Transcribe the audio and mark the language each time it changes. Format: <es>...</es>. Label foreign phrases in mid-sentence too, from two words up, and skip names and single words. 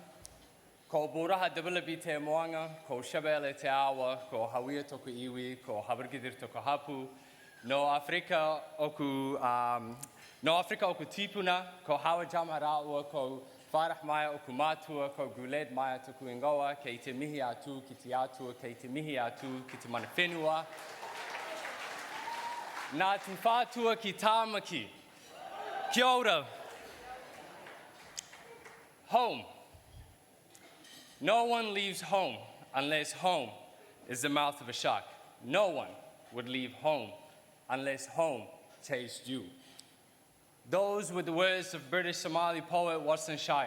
<mi>Ko buraha dabila bi te moanga, ko shabele te awa, ko hawia toku iwi, ko habargidir toku hapu. No Afrika oku tipuna, ko hawa jamarawa, ko farah maya oku matua, ko guled maya toku ingoa, ke te mihi atu, ki te atua, ke te mihi atu, ki te mana whenua. Nā te whātua ki tāmaki. Kia ora.</mi> <en>Home. No one leaves home unless home is the mouth of a shark. No one would leave home unless home tastes you. Those were the words of British Somali poet Watson Shire.</en>